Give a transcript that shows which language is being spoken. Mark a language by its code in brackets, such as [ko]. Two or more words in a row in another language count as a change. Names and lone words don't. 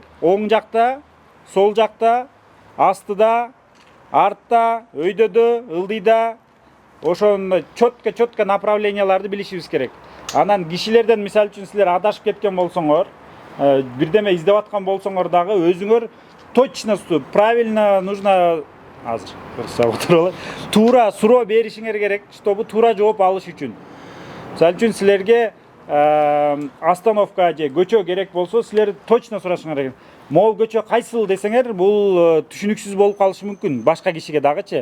[ky] Оң жакта, сол жакта, астыда, артта, өйдөдө, ылдыйда, ошондой чотко направленияларды билишибиз керек. Анан кишилерден мисалы үчүн силер адашып кеткен болсоңор, бирдеме издеп аткан болсоңор дагы өзүңөр [ru] точно, правильно нужно [ky] азыр туура суроо беришиңер керек, чтобы туура жооп алыш үчүн. Мисалы үчүн силерге остановка же көчө керек болсо, силер точно сурашыңар керек. Моол көчө кайсыл десеңер, бул түшүнүксүз болуп калышы мүмкүн башка кишиге дагычы.